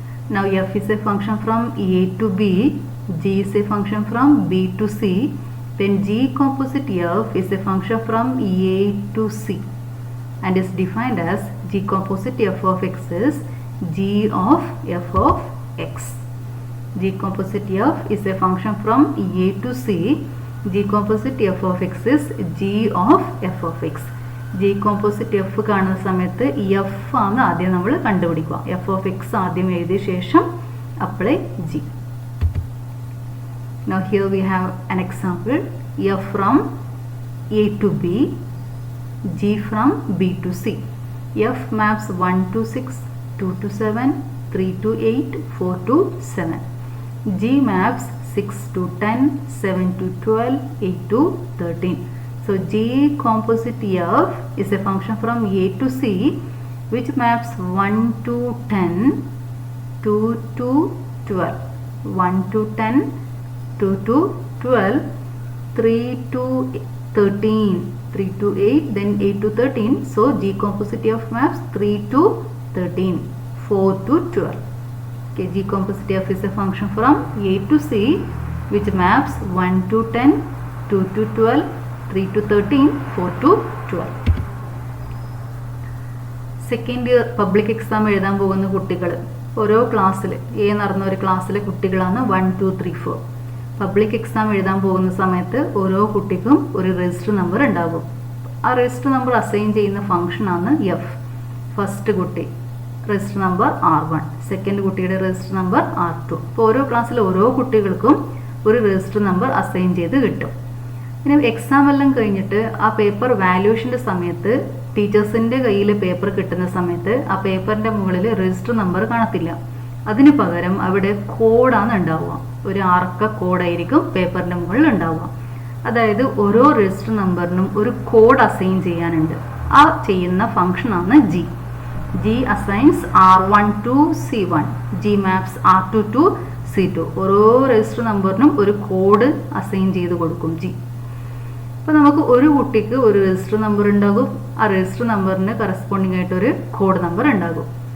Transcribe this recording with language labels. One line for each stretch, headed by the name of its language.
English: Now f is a function from a to b, g is a function from b to c, then g composite f is a function from a to c and is defined as g composite f of x is g of f of x. G composite f is a function from a to c, g composite f of x is g of f of x.
Malayalam: G composite f കാണുന്ന സമയത്ത് f ആണ് ആദ്യം നമ്മൾ കണ്ടുപിടിക്കുക.
English: f of x
Malayalam: ആദ്യം എഴുതിയ ശേഷം
English: apply g. Now here we have an example. f from a to b, g from b to c. f maps 1 to 6, 2 to 7, 3 to 8, 4 to 7. g maps 6 to 10, 7 to 12, 8 to 13. So g composite f is a function from a to c which maps 1 to 10, 2 to 12, 1 to 10, 2 to 12, 3 to 13, 3 to 8, then 8 to 13. So g composite f maps 3 to 13, 4 to 12. Okay, g composite f is a function from a to c which maps 1 to 10, 2 to 12, 3 to 13, 4 to 12.
Malayalam: Second year public exam എഴുതാൻ പോകുന്ന കുട്ടികൾ ഓരോ ക്ലാസ്സിൽ നടന്ന ഒരു ക്ലാസ്സിലെ കുട്ടികളാണ് 1, 2, 3, 4. Public exam എഴുതാൻ പോകുന്ന സമയത്ത് ഓരോ കുട്ടിക്കും ഒരു രജിസ്റ്റർ നമ്പർ ഉണ്ടാകും. ആ രജിസ്റ്റർ നമ്പർ അസൈൻ ചെയ്യുന്ന ഫംഗ്ഷനാണ് എഫ്. ഫസ്റ്റ് കുട്ടി രജിസ്റ്റർ നമ്പർ R1, സെക്കൻഡ് കുട്ടിയുടെ രജിസ്റ്റർ നമ്പർ R2. അപ്പോൾ ഓരോ ക്ലാസ്സിൽ ഓരോ കുട്ടികൾക്കും ഒരു രജിസ്റ്റർ നമ്പർ അസൈൻ ചെയ്ത് കിട്ടും. ഇനി എക്സാം എല്ലാം കഴിഞ്ഞിട്ട് ആ പേപ്പർ വാല്യൂഷൻ്റെ സമയത്ത് ടീച്ചേഴ്സിൻ്റെ കയ്യിൽ പേപ്പർ കിട്ടുന്ന സമയത്ത് ആ പേപ്പറിൻ്റെ മുകളിൽ രജിസ്റ്റർ നമ്പർ കാണത്തില്ല. അതിന് പകരം അവിടെ കോഡാണ് ഉണ്ടാവുക. ഒരു ആർക്ക കോഡായിരിക്കും പേപ്പറിൻ്റെ മുകളിൽ ഉണ്ടാവുക. അതായത് ഓരോ രജിസ്റ്റർ നമ്പറിനും ഒരു കോഡ് അസൈൻ ചെയ്യാനുണ്ട്. ആ ചെയ്യുന്ന ഫംഗ്ഷനാണ് G.
English: G assigns R1 to C1, G maps R2 to C2.
Malayalam: ഓരോ രജിസ്റ്റർ നമ്പറിനും ഒരു കോഡ് അസൈൻ ചെയ്ത് കൊടുക്കും ജി. അപ്പോൾ നമുക്ക് ഒരു കുട്ടിക്ക് ഒരു രജിസ്റ്റർ നമ്പർ ഉണ്ടാകും. ആ രജിസ്റ്റർ നമ്പറിന് കറസ്പോണ്ടിങ് ആയിട്ട് ഒരു കോഡ് നമ്പർ ഉണ്ടാകും.